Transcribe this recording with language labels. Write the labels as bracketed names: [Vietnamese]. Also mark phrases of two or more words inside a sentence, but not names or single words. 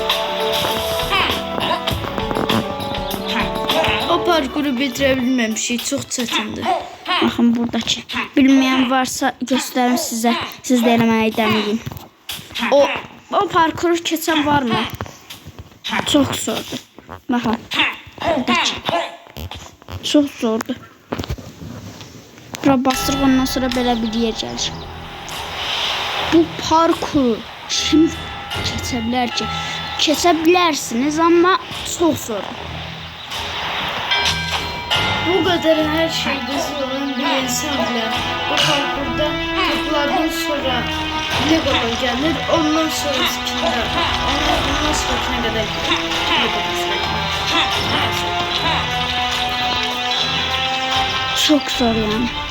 [Turkish] O parkuru bitirebilmemişik, çok çətindir. Bakın buradaki. Bilmeyen varsa gösterim size. Siz de eləməyi deneyin. O parkuru keçən var mı? Çok zordur. Bakın. Buradaki. Çok zordur. [Azerbaijani] Bura bastırıq, ondan sonra belə bir yer gəlir. Bu parkuru kim keçə bilər ki? Keçə bilərsiniz, amma çox zor. [Turkish] Bu kadar her şey güzel olan bir insan bile bu parkurda toplardan sonra Lego'ya gelir, ondan sonra spinler. Ondan sonra ne kadar Çok zor yani.